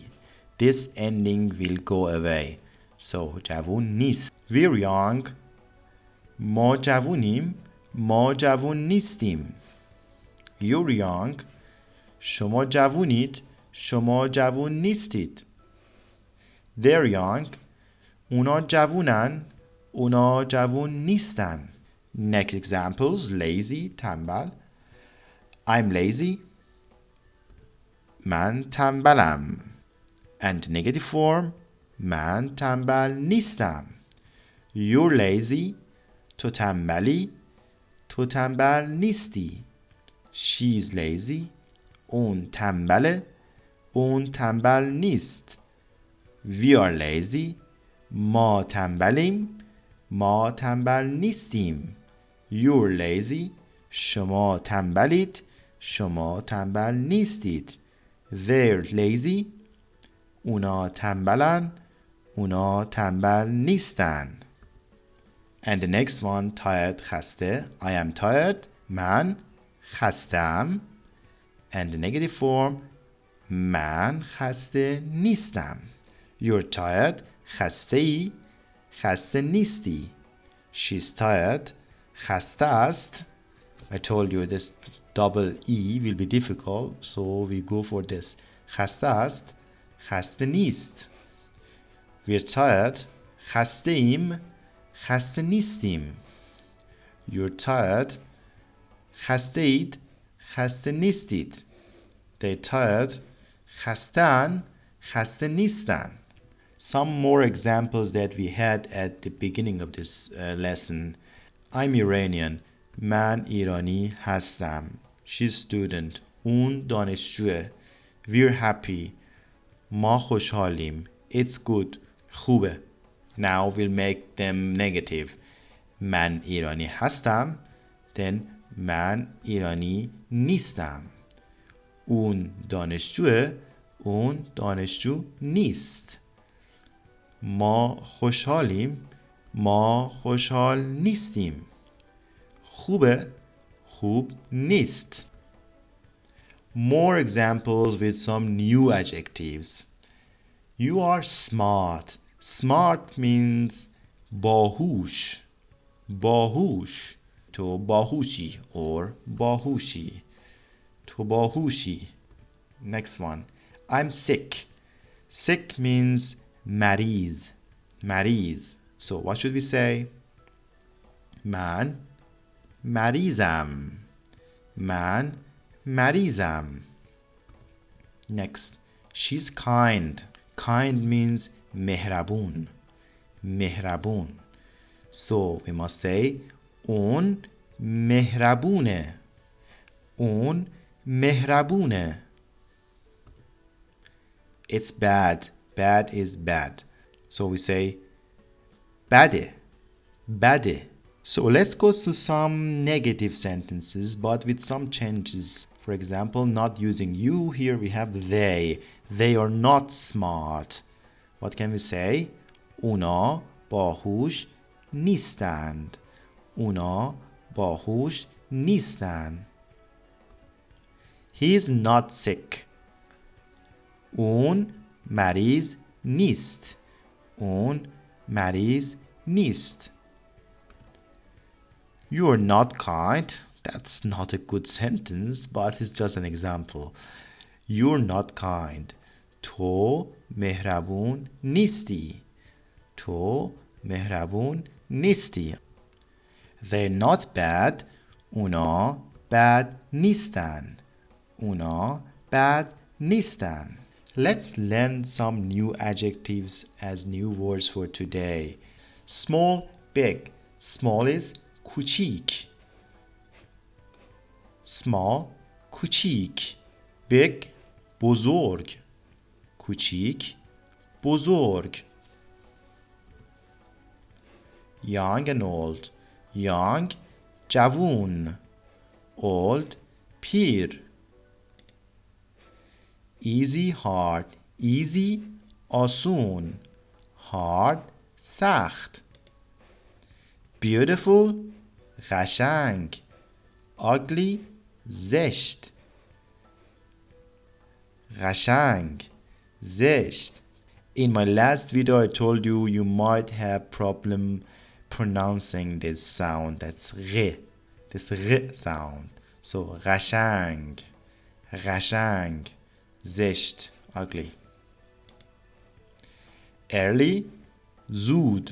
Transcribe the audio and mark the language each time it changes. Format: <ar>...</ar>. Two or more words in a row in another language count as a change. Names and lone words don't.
<en>This ending will go away.</en> <fa>So جوون نیست.</fa> <en>We're young.</en> <fa>ما جوونیم. ما جوون نیستیم.</fa> <en>You're young.</en> <fa>شما جوونید. شما جوون نیستید.</fa> <en>They're young.</en> <fa>اونا جوونن. اونا جوون نیستن.</fa> <en>Next examples. Lazy, tanbal. I'm lazy.</en> <fa>من تنبلم.</fa> <en>And negative form.</en> <fa>من تنبل نیستم.</fa> <en>You're lazy.</en> <fa>تو تنبلی. تو تنبل نیستی.</fa> <en>She's lazy.</en> <fa>اون تنبله. اون تنبل نیست.</fa> <en>We are lazy.</en> <fa>ما تنبلیم. ما تنبل نیستیم.</fa> <en>You're lazy.</en> <fa>شما تنبلید. شما تنبل نیستید.</fa> <en>They're lazy.</en> <fa>اونا تنبلن. اونا تنبل نیستن.</fa> <en>And the next one, tired, خسته. I am tired.</en> <fa>من خستم.</fa> <en>And the negative form,</en> <fa>من خسته نیستم.</fa> <en>You're tired.</en> <fa>خسته ای. خسته نیستی.</fa> <en>She's tired.</en> <fa>خسته است.</fa> <en>I told you this double E will be difficult, so we go for this.</en> <fa>خسته است. خسته نیست.</fa> <en>We're tired.</en> <fa>خسته ایم. خسته نیستیم.</fa> <en>You're tired.</en> <fa>خسته اید. خسته نیستید.</fa> <en>They're tired.</en> <fa>خسته‌اند. خسته نیستند.</fa> <en>Some more examples that we had at the beginning of this lesson. I'm Iranian.</en> <fa>من ایرانی هستم.</fa> <en>She's student.</en> <fa>اون دانشجوه.</fa> <en>We're happy.</en> <fa>ما خوشحالیم.</fa> <en>It's good. خوبه. Now we'll make them negative.</en> <fa>من ایرانی هستم. Then من ایرانی نیستم. اون دانشجوه. اون دانشجو نیست. ما خوشحالیم. ما خوشحال نیستیم. خوبه. خوب نیست.</fa> <en>More examples with some new adjectives. You are smart. Smart means باهوش.</en> <fa>باهوش. تو باهوشی or باهوشی. تو باهوشی.</fa> <en>Next one. I'm sick. Sick means مریض. مریض. So what should we say?</en> <fa>من مریضم. من مریضم.</fa> <en>Next, she's kind. Kind means مهربون. مهربون. So we must say</en> <fa>اون مهربونه. اون مهربونه.</fa> <en>It's bad. Bad is bad. So we say</en> <fa>بده. بده.</fa> <en>So let's go to some negative sentences but with some changes. For example, not using you, here we have they. They are not smart. What can we say?</en> <fa>اونا باهوش نیستند. اونا باهوش نیستند.</fa> <en>He is not sick.</en> <fa>اون مریض نیست. اون مریض نیست.</fa> <en>You are not kind. That's not a good sentence, but it's just an example. You're not kind.</en> <fa>تو مهربون نیستی. تو مهربون نیستی.</fa> <en>They're not bad.</en> <fa>اونا بد نیستن. اونا بد نیستن.</fa> <en>Let's learn some new adjectives as new words for today. Small, big. Small is کوچیک. Small, کوچیک.</en> <fa>Big, بزرگ. کوچیک، بزرگ.</fa> <en>Young and old. Young, جوون. Old, پیر. Easy, hard. Easy,</en> <fa>آسون.</fa> <en>Hard, سخت. Beautiful, قشنگ.</en> <fa>Ugly, زشت. قشنگ، زشت.</fa> <en>In my last video I told you you might have problem pronouncing this sound. That's غ. This غ sound. So</en> <fa>قشنگ، قشنگ. زشت،</fa> <en>ugly. Early,</en> <fa>زود.</fa>